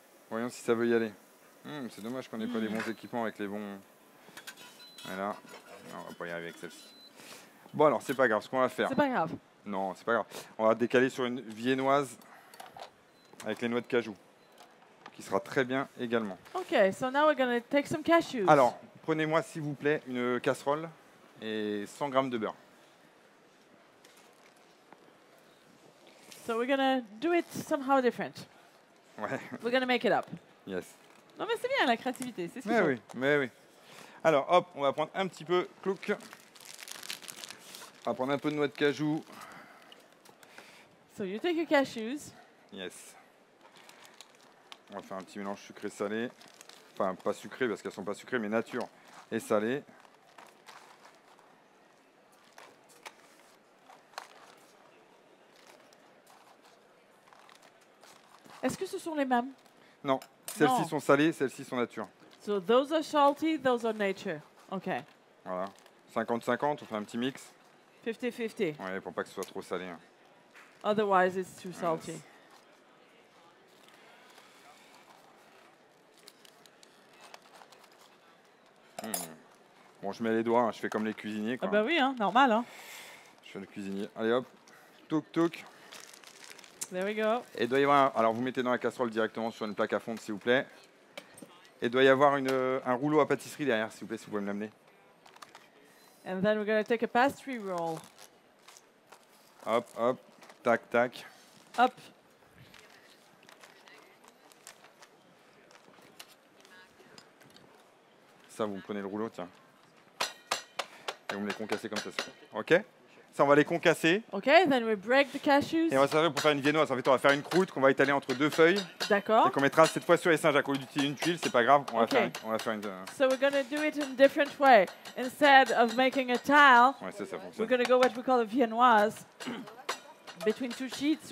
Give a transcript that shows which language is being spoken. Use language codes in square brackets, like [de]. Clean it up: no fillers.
[fr] Voyons si ça veut y aller. C'est dommage qu'on n'ait pas les bons équipements avec les bons... Voilà. Non, on va pas y arriver avec celle-ci. Bon alors, c'est pas grave. Ce qu'on va faire... C'est pas grave. Non, c'est pas grave. On va décaler sur une viennoise avec les noix de cajou. Qui sera très bien également. [en] Okay, so now we're going to take some cashews. [fr] Alors, prenez-moi s'il vous plaît une casserole et 100 g de beurre. [en] So we're going to do it somehow different. [fr] Ouais, [en] We're going to make it up. yes. [fr] Non mais c'est bien la créativité, c'est ce qu'il Mais faut. oui, mais oui. Alors, hop, on va prendre un petit peu, clouc. On va prendre un peu de noix de cajou. [en] So you take your cashews. Yes. [fr] On va faire un petit mélange sucré-salé. Enfin, pas sucré parce qu'elles sont pas sucrées, mais nature et salé. Est-ce que ce sont les mêmes? Non, celles-ci Non. sont salées, celles-ci sont nature. [en] So those are salty, those are nature. Okay. [fr] Voilà. 50-50, on fait un petit mix. 50-50. Ouais, pour pas que ce soit trop salé. Hein. [en] Otherwise it's too salty. Yes. [fr] Bon, je mets les doigts, hein, je fais comme les cuisiniers. Ah Quoi. bah oui, hein, normal. Hein. Je fais le cuisinier. Allez hop, touk touk. [en] There we go. [fr] Et il doit y avoir, alors vous mettez dans la casserole directement sur une plaque à fondre s'il vous plaît. Et il doit y avoir un rouleau à pâtisserie derrière s'il vous plaît, si vous pouvez me l'amener. [en] And then we're going to take a pastry roll. Hop, hop, tac, tac. Hop. [fr] Ça, vous me prenez le rouleau, tiens. Et vous me les concassez comme ça. Ok. Ça, on va les concasser. [en] Okay, then we break the cashews. [fr] Et on va se servir pour faire une viennoise. En fait, on va faire une croûte qu'on va étaler entre deux feuilles. D'accord. Et qu'on mettra cette fois sur les Saint-Jacques. Au lieu d'utiliser une tuile, c'est pas grave. On va Ok. faire une. [en] So we're going to do it in a different way. Instead of making a tile, [fr] Ouais, ça [en] we're [fr] fonctionne. [en] going to go what we call a viennoise between two sheets